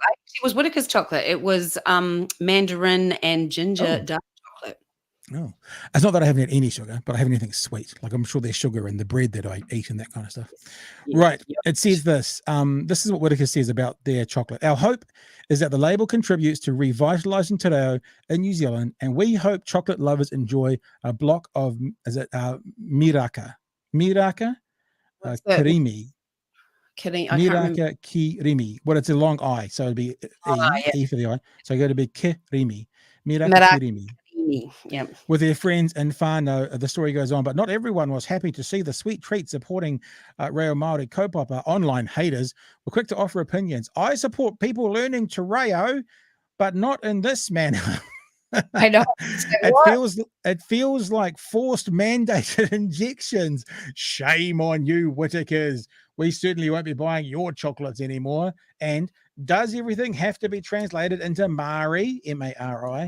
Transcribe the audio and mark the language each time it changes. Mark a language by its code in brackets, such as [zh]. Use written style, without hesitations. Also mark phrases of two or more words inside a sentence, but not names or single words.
[en] It was Whittaker's chocolate. It was mandarin and ginger dark chocolate. Oh, it's not that I haven't had any sugar, but I haven't anything sweet. Like I'm sure there's sugar in the bread that I eat and that kind of stuff. Yeah, right. yeah. It says this. This is what Whittaker says about their chocolate. Our hope is that the label contributes to revitalising [mi] te reo [en] in New Zealand, and we hope chocolate lovers enjoy a block of miraka. Miraka? Kirimi. Kidding. I can't remember. [mi] Miraka kirimi. [en] Well, it's a long I, so it'd be E for the I. So I go to be kirimi. [mi] Miraka kirimi. [en] Yeah. With their friends in whānau, the story goes on, but not everyone was happy to see the sweet treat supporting [mi] reo Māori kaupapa. [en] Online haters were quick to offer opinions. I support people learning [mi] te reo, [en] but not in this manner. I know. It feels like forced mandated injections. Shame on you, Whittakers. We certainly won't be buying your chocolates anymore. And does everything have to be translated into Maori, M-A-R-I?